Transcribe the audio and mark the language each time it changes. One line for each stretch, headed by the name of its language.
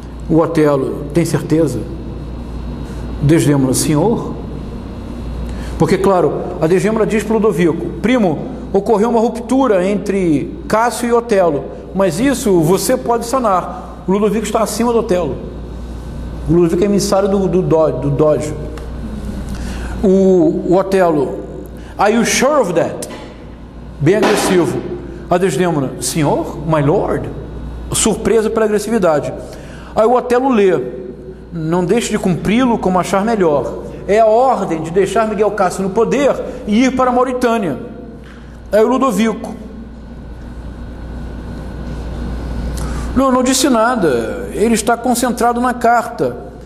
Portuguese: O Otelo, tem certeza? Desdémona, senhor? Porque, claro, a Desdêmona diz para o Ludovico: primo, ocorreu uma ruptura entre Cássio e Otelo, mas isso você pode sanar. O Ludovico está acima do Otelo. O Ludovico é emissário do Doge. O Otelo:
English: are you sure of that?
Portuguese: Bem agressivo. A Desdêmona: senhor,
English: my lord?
Portuguese: Surpresa pela agressividade. Aí o Otelo lê: não deixe de cumpri-lo como achar melhor. É a ordem de deixar Miguel Cássio no poder e ir para a Mauritânia. Aí o Ludovico: não disse nada, ele está concentrado na carta.